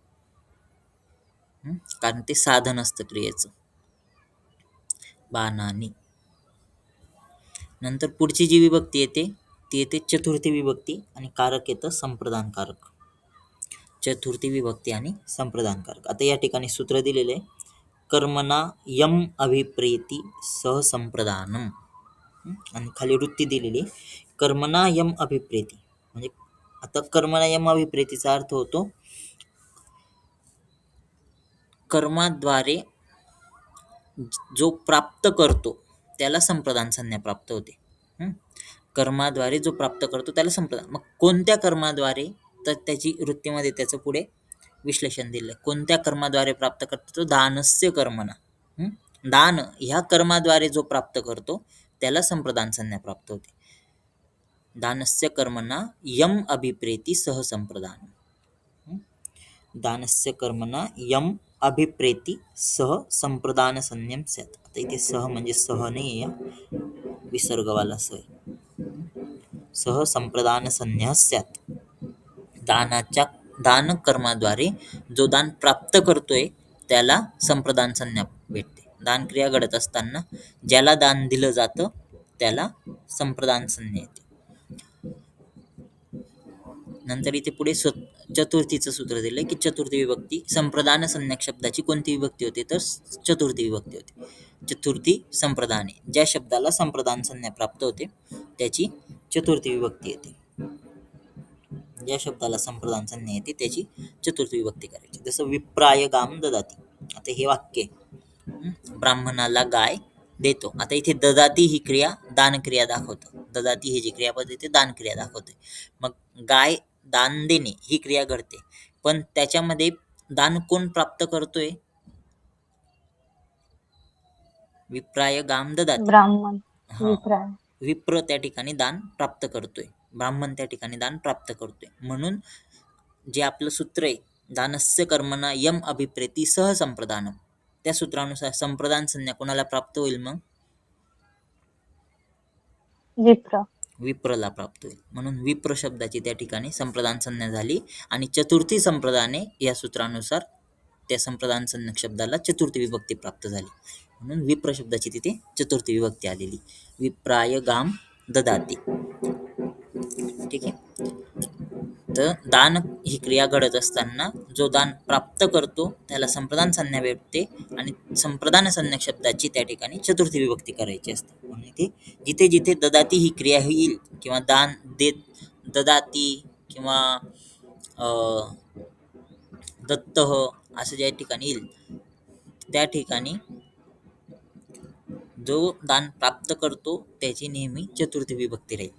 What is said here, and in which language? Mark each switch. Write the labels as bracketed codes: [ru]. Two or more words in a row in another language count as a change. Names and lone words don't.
[mr] कारण ते साधन असतं क्रियेचं. बाणाने. नंतर पुढची जी विभक्ती येते ती येते चतुर्थी विभक्ती आणि कारक येतं संप्रदान कारक. चतुर्थी विभक्ती आणि संप्रदान कारक. आता या ठिकाणी सूत्र दिलेलं आहे. [sa] कर्मणा यम अभिप्रेती सह संप्रदानम. [mr] आणि खाली वृत्ती दिलेली [sa] कर्मणा यम अभिप्रेती, [mr] म्हणजे आता [sa] कर्मणा यम अभिप्रेतीचा [mr] अर्थ होतो कर्माद्वारे जो प्राप्त करतो त्याला संप्रदान संज्ञा प्राप्त होते. कर्माद्वारे जो प्राप्त करतो त्याला संप्रदान. मग कोणत्या कर्माद्वारे, तर त्याची वृत्तीमध्ये त्याचं पुढे विश्लेषण दिलं. कोणत्या कर्माद्वारे प्राप्त करतो, तो [sa] दानस्य कर्मणा. [mr] दान ह्या कर्माद्वारे जो प्राप्त करतो त्याला संप्रदान संज्ञा प्राप्त होते. [sa] दानस्य कर्मणा यम अभिप्रेती सह संप्रदान. दानस्य कर्मणा यम अभिप्रेती सह संप्रदान संज्ञम स्यात्. [mr] आता इथे सह म्हणजे सह नाही, या विसर्गवाला सह. [sa] सह संप्रदान संज्ञा स्यात्. [mr] दान कर्माद्वारे जो दान प्राप्त करतोय त्याला संप्रदान संज्ञा भेटते. दान क्रिया घडत असताना ज्याला दान दिलं जातं त्याला संप्रदान संज्ञा येते. नंतर इथे पुढे चतुर्थीचं सूत्र दिलंय की चतुर्थी विभक्ती संप्रदान संज्ञक शब्दाची कोणती विभक्ती होते, तर चतुर्थी विभक्ती होते. [sa] चतुर्थी संप्रदाने, [mr] ज्या शब्दाला संप्रदान संज्ञा प्राप्त होते त्याची चतुर्थी विभक्ती येते. ज्या शब्दाला संप्रदान संज्ञा येते त्याची चतुर्थी विभक्ती करायची. [sa] जसं विप्राय गाम ददाती. [mr] आता हे वाक्य ब्राह्मणाला गाय देतो. आता इथे ददाती ही क्रिया दान क्रिया दाखवतं. ददाती ही जी क्रियापद येते दान क्रिया दाखवते. मग गाय दान देणे ही क्रिया घडते, पण त्याच्यामध्ये दान कोण प्राप्त करतोय, [sa] विप्राय गाम ददाती. [mr] ब्राह्मण, हा, विप्राय. विप्र त्या ठिकाणी दान प्राप्त करतोय, ब्राह्मण त्या ठिकाणी दान प्राप्त करतोय. म्हणून जे आपलं सूत्र आहे [sa] दानस्य कर्मणा यम अभिप्रेती सह संप्रदानम, [mr] त्या सूत्रानुसार संप्रदान संज्ञा कोणाला प्राप्त होईल, मग विप्रला प्राप्त होईल. म्हणून विप्र शब्दाची त्या ठिकाणी संप्रदान संज्ञा झाली आणि [sa] चतुर्थी संप्रदाने [mr] या सूत्रानुसार त्या संप्रदान संज्ञक शब्दाला चतुर्थी विभक्ती प्राप्त झाली. म्हणून विप्र शब्दाची तिथे चतुर्थी विभक्ती आलेली. [sa] विप्राय गाम ददाती. [mr] ठीक आहे. तर दान ही क्रिया घडत असताना जो दान प्राप्त करतो त्याला संप्रदान संज्ञा भेटते आणि संप्रदान संज्ञक शब्दाची त्या ठिकाणी चतुर्थी विभक्ती करायची असते. म्हणून इथे जिथे जिथे ददाती ही क्रिया होईल किंवा दान देत ददाती किंवा दत्त असं ज्या ठिकाणी येईल त्या ठिकाणी जो दान प्राप्त करतो त्याची नेहमी चतुर्थी विभक्ती राहील.